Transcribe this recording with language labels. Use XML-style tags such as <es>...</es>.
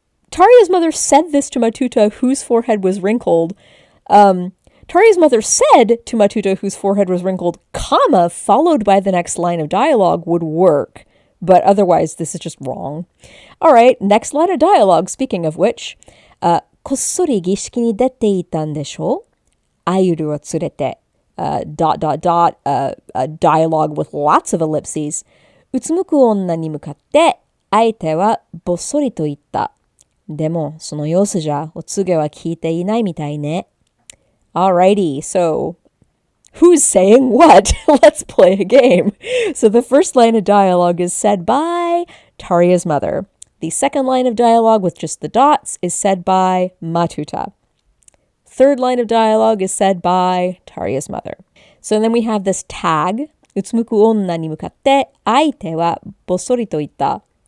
<en>Taria's mother said this to Matuta, whose forehead was wrinkled. Taria's mother said to Matuta, whose forehead was wrinkled, comma, followed by the next line of dialogue would work. But otherwise, this is just wrong. All right, next line of dialogue, speaking of which.</en> <ja>こっそり儀式に出ていたんでしょ? アユルを連れて.</ja> <en>Dialogue with lots of ellipses.</en> <ja>うつむく女に向かって、相手はぼっそりと言った。でも、その様子じゃ、お告げは聞いていないみたいね。</ja> <en>Alrighty, so who's saying what? Let's play a game. So the first line of dialogue is said by Taria's mother. The second line of dialogue with just the dots is said by Matuta. Third line of dialogue is said by Taria's mother. So then we have this tag.</en> <ja>うつむく女に向かって、相手はぼっそりと言った。</ja>